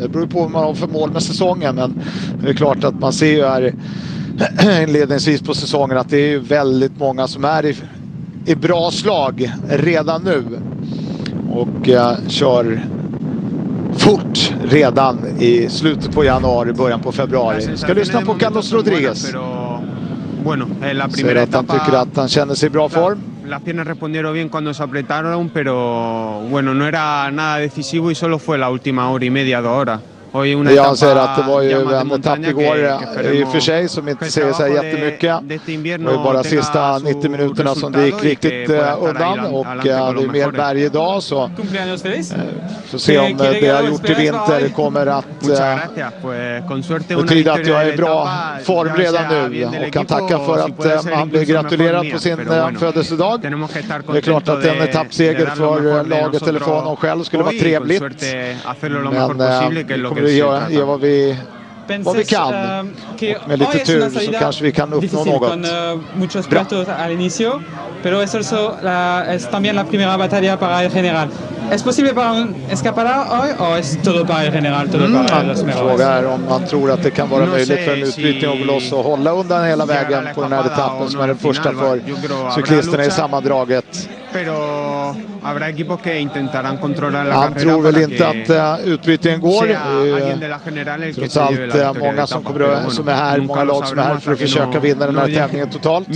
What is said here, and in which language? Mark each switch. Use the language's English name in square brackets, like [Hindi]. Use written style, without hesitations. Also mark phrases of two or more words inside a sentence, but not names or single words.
[Swedish] Det beror på vad man har för mål med säsongen, men det är klart att man ser ju här inledningsvis på säsongen att det är ju väldigt många som är i bra slag redan nu och kör fort redan i slutet på januari, början på februari. Ska lyssna på Carlos Rodriguez. Säger att han tycker att han känner sig i bra form. [Spanish] Las piernas respondieron bien cuando se apretaron, pero bueno, no era nada decisivo y solo fue la última hora y media, 2 horas. [Swedish] Jag säger att det var ju en etapp igår i och för sig som inte säger så här jättemycket. Det var ju bara sista 90 minuterna som det gick riktigt undan, och det är mer berg idag, så får se om det jag har gjort i vinter kommer att betyda att jag är i bra form redan nu, och kan tacka för att han blir gratulerad på sin födelsedag. Det är klart att en etappseger för laget eller för honom själv skulle vara trevligt, men vi gör vad vi kan. Och med lite tur så kanske vi kan uppnå något. [Spanish] Muchos platos al inicio, pero es también la primera batalla para el general. ¿Es posible para un escapada hoy o es todo para el general, todo para los mejores? [Swedish] Frågan är om man tror att det kan vara möjligt för en utbrytning av Veloso att hålla undan hela vägen på den här etappen som är den första för cyklisterna i sammandraget. Han tror väl inte att utbrytningen går. Trots allt många som är här, många lag som är här för att försöka vinna den här tävlingen totalt.